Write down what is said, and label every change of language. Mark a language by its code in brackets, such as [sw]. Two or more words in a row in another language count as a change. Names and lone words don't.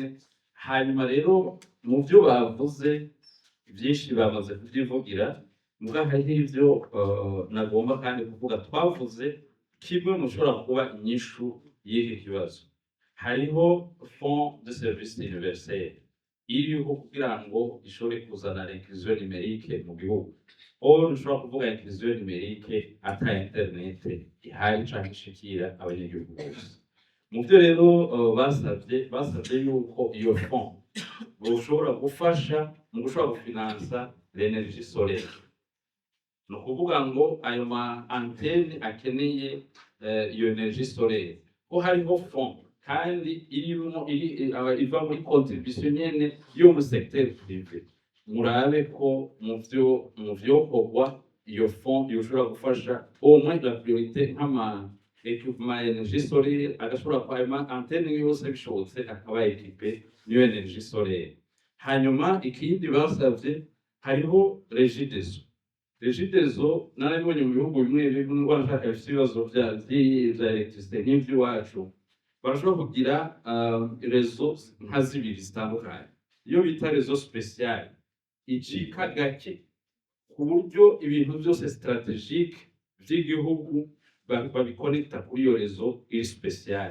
[rn] Hanyuma rero mu byo bavuze byinshi bamaze kubyivugira, muga hari ivyo nagomba kandi kuvuga. Twavuze kimwe mushobora kuba inyishu y'iki kibazo. Hariho [fr] fond de service universel [rn] iriho kugira ngo ishobore kuzana [fr] l'inclusion numérique [rn] mu gihugu. Ntushobora kuvuga [fr] inclusion numérique [rn] ata internet ihari canke ishikira abanyagihugu bose. Mu byo rero basavye yuko iyo fond bushobora gufasha mu gushobora gufinansa [fr] l'energie solaire. [rn] Ni ukuvuga ngo ayo ma antenne akeneye iyo [fr] energie solaire [rn] ko hariho fond kandi iva muri contribution nyene yo mu [fr] secteur privé. [rn] Murabe ko mu vyo kogwa iyo fond yoshobora gufasha omwe [fr] la priorité [rn] nk'ama [fr] equipement energie solaire [rn] agashobora kwama antenne yose bishobotse akaba equipe niyo [fr] energie solaire. [rn] Hanyuma ikindi basavye hariho Regideso. Regideso narabonye mu bihugu bimwe bimwe barashaka bifite ibibazo vya electricité nk'ivy'iwacu barashobora kugira rezo nka zibiri zitandukanye iyo bita rezo special icika gake ku buryo ibintu byose strategique vy'igihugu babikonekta kuri iyo rezo iri special.